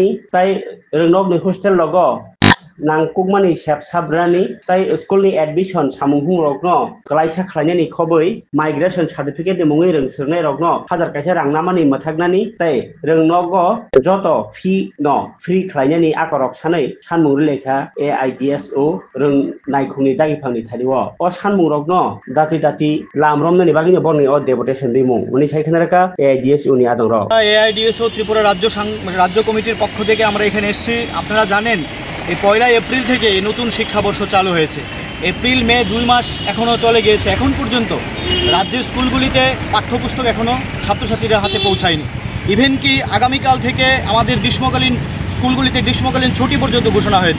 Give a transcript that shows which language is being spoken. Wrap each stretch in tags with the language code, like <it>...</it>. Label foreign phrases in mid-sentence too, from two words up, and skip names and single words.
<trp>tai rengnokni hostel logo nangkukmani sabrani tai school ni admission samung humrokno klaisa khlainani khoboi</trp> <en>migration certificate</en> <trp>ni mungui rengsirnai rokno hajar kaisa rang namani mathaknani tai rengnogo joto fee no free khlainani akorok sanai sanmung lekha AIDSO reng naikungni dagipangni thariwo o sanmung rokno dati lamromnani bagini borni o deputation dimung uni saikhanaraka AIDSO ni adongrok</trp> <bn>AIDSO ত্রিপুরা রাজ্য কমিটির পক্ষ থেকে আমরা এখানে এসেছি। আপনারা জানেন এই 1 এপ্রিল থেকে নতুন শিক্ষাবর্ষ চালু হয়েছে। এপ্রিল মে 2 মাস এখনও চলে গিয়েছে, এখন পর্যন্ত রাজ্যের স্কুলগুলিতে পাঠ্যপুস্তক এখনও ছাত্রছাত্রীদের হাতে পৌঁছায়নি। ইভেন কি আগামীকাল থেকে আমাদের গ্রীষ্মকালীন স্কুলগুলিতে গ্রীষ্মকালীন ছুটি পর্যন্ত ঘোষণা হয়েছে।</bn>